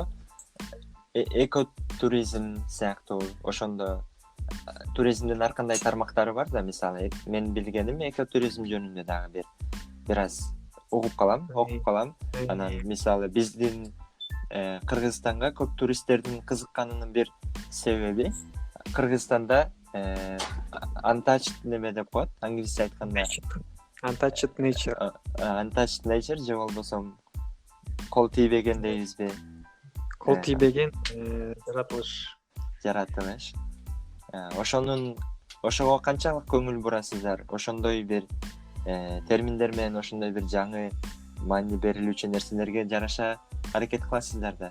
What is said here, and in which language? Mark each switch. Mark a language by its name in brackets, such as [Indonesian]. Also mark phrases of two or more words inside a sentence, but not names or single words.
[Kyrgyz] Экотуризм сыяктуу ошондо туризмдин ар кандай тармактары бар да, мисалы мен билгеним экотуризм жөнүндө дагы бир аз окуп калам. Анан мисалы биздин Кыргызстанга көп туристтердин кызыкканынын бир себеби Кыргызстанда untouched неме деп коет, англисче айтканда [English] Untouched nature. Untouched nature [Kyrgyz] же болбосо кол тийбеген дейбизби? Кол тийбеген жаратылыш. Ошого канчалык көңүл бурасыздар? Ошондой бир терминдер менен ошондой бир жаңы маани берилүүчү нерселерге жараша аракет кыласыздар да?